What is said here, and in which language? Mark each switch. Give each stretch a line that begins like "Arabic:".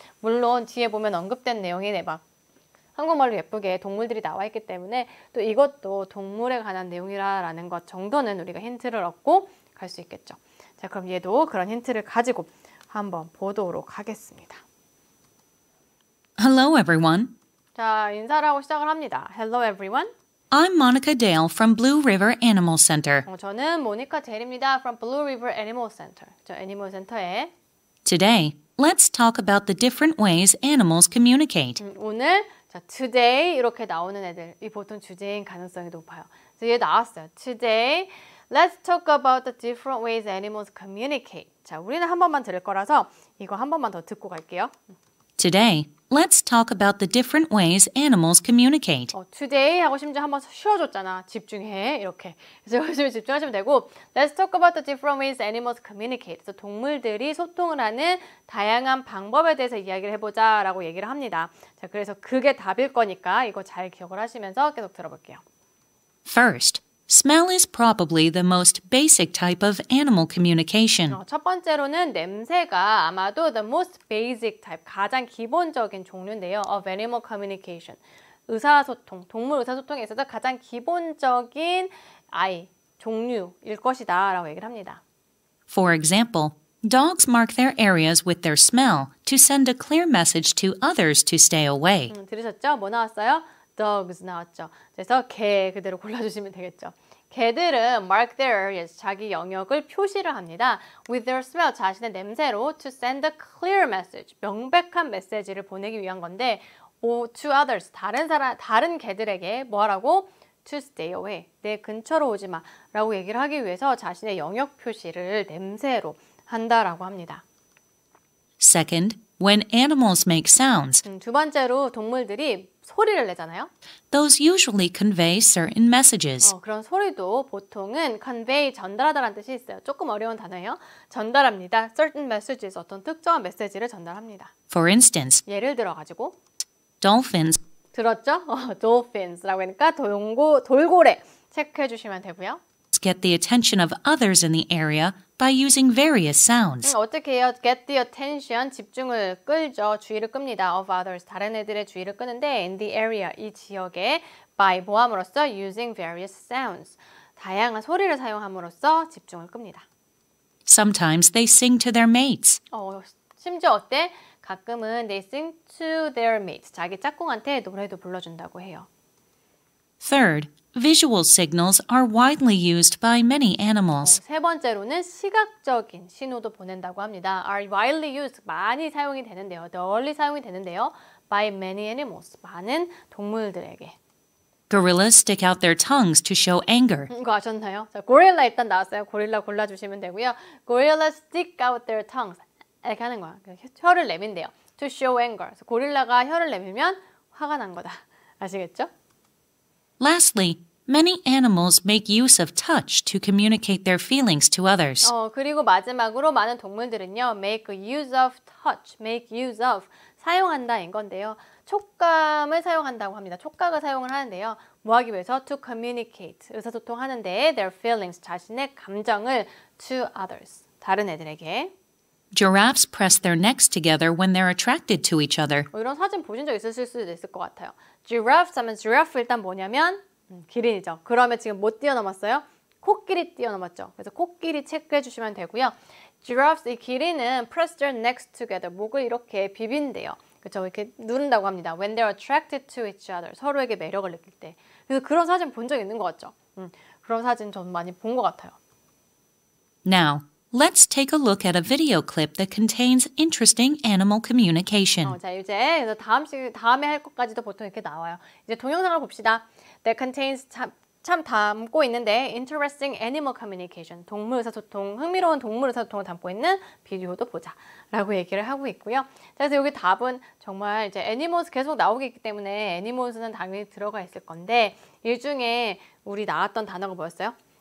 Korean: 물론 뒤에 보면 언급된 내용이 막 한국말로 예쁘게 동물들이 나와 있기 때문에 또 이것도 동물에 관한 내용이라는 것 정도는 우리가 힌트를 얻고 갈 수 있겠죠. 자, 그럼 얘도 그런 힌트를 가지고 한번 보도록 하겠습니다.
English: Hello, everyone.
Korean: 자, 인사를 하고 시작을 합니다.
English: Hello everyone. I'm Monica Dale from Blue River Animal Center.
Korean: 저는 모니카 젤입니다.
English: From Blue River Animal Center.
Korean: 저 애니멀 센터에.
English: Today, let's talk about the different ways animals communicate.
Korean: 오늘 자, today 이렇게 나오는 애들이 보통 주제인 가능성이 높아요. 뒤에 나왔어요.
English: Today, let's talk about the different ways animals communicate.
Korean: 자, 우리는 한 번만 들을 거라서 이거 한 번만 더 듣고 갈게요.
English: Today, let's talk about the different ways animals communicate.
Korean: Today 하고 심지어 한번 쉬어줬잖아. 집중해. 이렇게. 그래서 열심히 집중하시면 되고
English: Let's talk about the different ways animals communicate.
Korean: 그래서 동물들이 소통을 하는 다양한 방법에 대해서 이야기를 해보자 라고 얘기를 합니다. 자, 그래서 그게 답일 거니까 이거 잘 기억을 하시면서 계속 들어볼게요.
English: First, smell is probably the most basic type of animal communication.
Korean: 첫 번째로는 냄새가 아마도
English: the most basic type,
Korean: 가장 기본적인 종류인데요.
English: of animal communication.
Korean: 의사소통, 동물 의사소통에 있어서 가장 기본적인 종류일 것이다 라고 얘기를 합니다.
English: For example, dogs mark their areas with their smell to send a clear message to others to stay away.
Korean: 들으셨죠? 뭐 나왔어요? dogs 나왔죠. 그래서 개 그대로 골라주시면 되겠죠. 개들은
English: mark their areas,
Korean: 자기 영역을 표시를 합니다.
English: with their smell,
Korean: 자신의 냄새로
English: to send a clear message,
Korean: 명백한 메시지를 보내기 위한 건데
English: to others,
Korean: 다른 개들에게 뭐 하라고?
English: to stay away,
Korean: 내 근처로 오지 마 라고 얘기를 하기 위해서 자신의 영역 표시를 냄새로 한다라고 합니다.
English: Second, when animals make sounds,
Korean: 두 번째로 동물들이 소리를 내잖아요.
English: those usually convey certain messages.
Korean: 그런 소리도 보통은 convey, 전달하다라는 뜻이 있어요. 조금 어려운 단어예요. 전달합니다.
English: certain messages,
Korean: 어떤 특정한 메시지를 전달합니다.
English: For instance,
Korean: 예를 들어가지고
English: dolphins
Korean: 들었죠? dolphins라고 하니까 돌고래 체크해 주시면 되고요.
English: get the attention of others in the area by using various sounds.
Korean: 어떻게 해요?
English: Get the attention,
Korean: 집중을 끌죠. 주의를 끕니다.
English: Of others,
Korean: 다른 애들의 주의를 끄는데
English: in the area,
Korean: 이 지역에 by, 뭐함으로써
English: using various sounds,
Korean: 다양한 소리를 사용함으로써 집중을 끕니다.
English: Sometimes they sing to their mates.
Korean: 심지어 어때? 가끔은
English: they sing to their mates,
Korean: 자기 짝꿍한테 노래도 불러준다고 해요.
English: Third, visual signals are widely used by many animals.
Korean: 세 번째로는 시각적인 신호도 보낸다고 합니다.
English: are widely used,
Korean: 많이 사용이 되는데요. 널리 사용이 되는데요.
English: by many animals,
Korean: 많은 동물들에게.
English: Gorillas stick out their tongues to show anger.
Korean: 이거 아셨나요? 자, 고릴라 일단 나왔어요. 고릴라 골라주시면 되고요.
English: Gorillas stick out their tongues.
Korean: 이렇게 하는 거야. 혀를 내민대요.
English: To show anger.
Korean: 그래서 고릴라가 혀를 내밀면 화가 난 거다. 아시겠죠?
English: Lastly, many animals make use of touch to communicate their feelings to others.
Korean: 그리고 마지막으로 많은 동물들은요,
English: make use of touch, make use of,
Korean: 사용한다인 건데요. 촉감을 사용한다고 합니다. 촉각을 사용을 하는데요. 뭐 하기 위해서?
English: To communicate,
Korean: 의사소통하는데
English: their feelings,
Korean: 자신의 감정을
English: to others,
Korean: 다른 애들에게.
English: Giraffes press their necks together when they're attracted to each other.
Korean: 이런 사진 보신 적 있으실 수도 있을 것 같아요. Giraffes 하면 giraffe 일단 뭐냐면 기린이죠. 그러면 지금 못 뛰어넘었어요? 코끼리 뛰어넘었죠. 그래서 코끼리 체크해 주시면 되고요. Giraffes, 이 기린은
English: press their necks together,
Korean: 목을 이렇게 비빈대요. 그렇죠? 이렇게 누른다고 합니다.
English: When they're attracted to each other,
Korean: 서로에게 매력을 느낄 때. 그래서 그런 사진 본 적 있는 것 같죠? 그런 사진 전 많이 본 것 같아요.
English: Now, let's take a look at a video clip that contains interesting animal communication.
Korean: 자, 이제 그래서 다음에 할 것까지도 보통 이렇게 나와요. 이제 동영상을 봅시다.
English: That contains
Korean: 참 담고 있는데
English: interesting animal communication,
Korean: 동물 의사소통, 흥미로운 동물 의사소통을 담고 있는 비디오도 보자 라고 얘기를 하고 있고요. 자, 그래서 여기 답은 정말 이제 animals 계속 나오기 있기 때문에 animals는 당연히 들어가 있을 건데 이 중에 우리 나왔던 단어가 뭐였어요?